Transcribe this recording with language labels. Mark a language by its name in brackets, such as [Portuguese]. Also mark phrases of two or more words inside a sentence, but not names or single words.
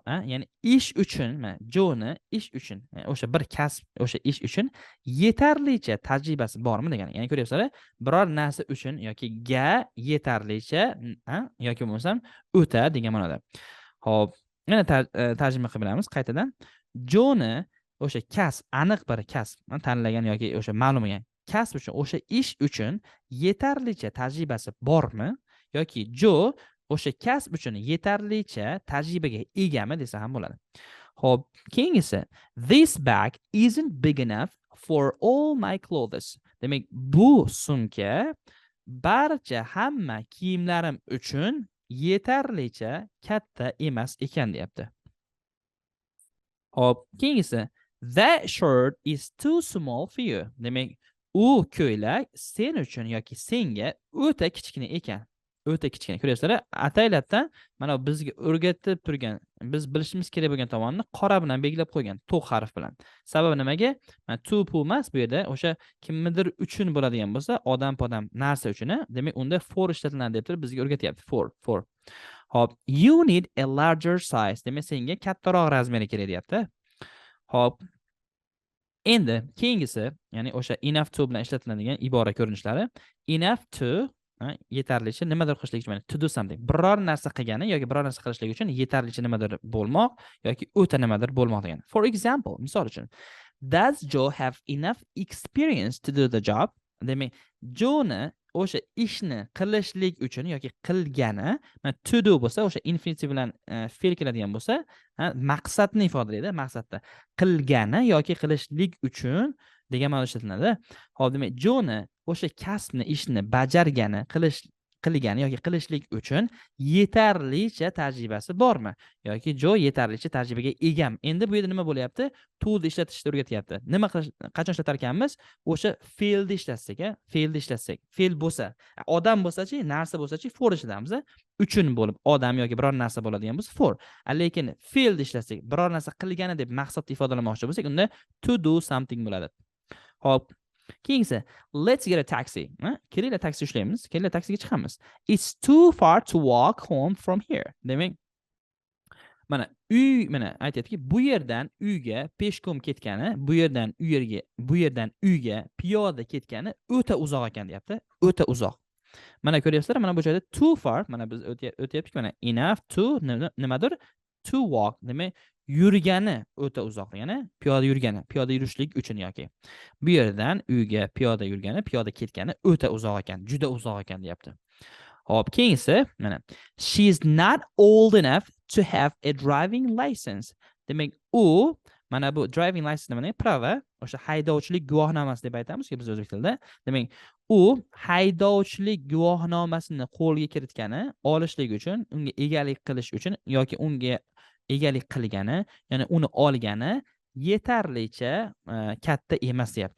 [Uzbek] Ya'ni ish uchun, mana Joe'ni ish uchun, o'sha bir kasb, o'sha ish uchun yetarlicha tajribasi bormi degani. Ya'ni ko'ryapsizlar, biror narsa uchun yoki ga yetarlicha, yoki bo'lmasam o'ta degan ma'noda. Xo'p, yana tarjima qilib bilamiz qaytadan. Joe'ni o'sha kasb, aniq bir kasb tanlagan yoki o'sha ma'lum bo'lgan kasb uchun, o'sha ish uchun yetarlicha tajribasi bormi yoki Joe o'sha kasb uchun yetarlicha tajribaga egami desa ham bo'ladi. Xo'p, keyingisi [English] this bag isn't big enough for all my clothes. [Uzbek] Demak, bu sumka barcha hamma kiyimlarim uchun yetarlicha katta emas ekan deyapti. Hop, keyingisi [English] that shirt is too small for you. [Uzbek] Demak, u ko'ylak sen uchun yoki senga o'ta kichkina ekan. O'ta kichkina. Ko'ryapsizlar, ataylabdan mana bizga o'rgatib turgan, biz bilishimiz kerak bo'lgan tomonni qora bilan belgilab qo'ygan, to'q harf bilan. Sababi nimaga? Mana to pu emas, bu yerda o'sha kimnidir uchun bo'ladigan bo'lsa, odam narsa uchun, demak unda for ishlatiladi deb turib bizga o'rgatyapti. For. [English] Hop, you need a larger size. [Uzbek] Demak, senga kattaroq razmeri kerak deyapti. Hop. Endi keyingisi, ya'ni o'sha [English] enough to [Uzbek] bilan ishlatiladigan ibora ko'rinishlari. [English] Enough to [Uzbek] yetarlicha nimadir qilishlik uchun, [English] to do something. [Uzbek] Biror narsa qilgani yoki biror narsa qilishlik uchun yetarlicha nimadir bo'lmoq yoki o'ta nimadir bo'lmoq degani. [English] For example, [Uzbek] misol uchun, [English] does Joe have enough experience to do the job? [Uzbek] Demak, Joe'ni o'sha ishni qilishlik uchun yoki qilgani, [English] to do [Uzbek] bo'lsa, o'sha infinitive bilan fe'l keladigan bo'lsa, maqsadni ifodalaydi, maqsadda qilgani yoki qilishlik uchun degan ma'noda ishlatiladi. Hop, demak, Joe'ni o'sha kasbni, ishni bajargani, qilgani yoki qilishlik uchun yetarlicha tajribasi bormi? Yoki Joe yetarlicha tajribaga egam. Endi bu yerda nima bo'lyapti? To ni ishlatishni o'rgatyapti. Nima qachon ishlatar ekanmiz? O'sha fe'lni ishlatsak, fe'lni ishlatsak. Fe'l bo'lsa, odam bo'lsa-chi, narsa bo'lsa-chi, for ishlatamiz. Uchun bo'lib, odam yoki biror narsa bo'ladigan bo'lsa for. Lekin fe'lni ishlatsak, biror narsa qilgani deb maqsadni ifodalamoqchi bo'lsak, unda [English] to do something [Uzbek] bo'ladi. Hop, keyingisi, [English] let's get a taxi. [Uzbek] Kelinglar taksi ushlaymiz, kelinglar taksiga chiqamiz. [English] It's too far to walk home from here. [Uzbek] Demak, mana mana aytayaptiki, bu yerdan uyga peshkom ketgani, bu yerdan uyga piyoda ketgani o'ta uzoq ekan deyapti. O'ta uzoq. Mana ko'ryapsizlar, mana bu joyda [English] too far, [Uzbek] mana biz o'tyaptik, mana [English] enough to [Uzbek] nimadir? [English] To walk. [Uzbek] Demak, yurgani o'ta uzoq, ya'ni piyoda yurishlik uchun yoki bu yerdan uyga piyoda yurgani, piyoda ketgani o'ta uzoq ekan, juda uzoq ekan deyapti. Hop, keyingisi, mana [English] she's not old enough to have a driving license. [Uzbek] Demak, u mana bu [English] driving license [Uzbek] nima? Prava, o'sha haydovchilik guvohnomasi deb aytamiz-ku biz o'zbek tilida. Demak, u haydovchilik guvohnomasini qo'lga kiritgani, olishlik uchun, unga egalik qilish uchun yoki unga egalik qilgani, ya'ni uni olgani yetarlicha katta emas deyapti.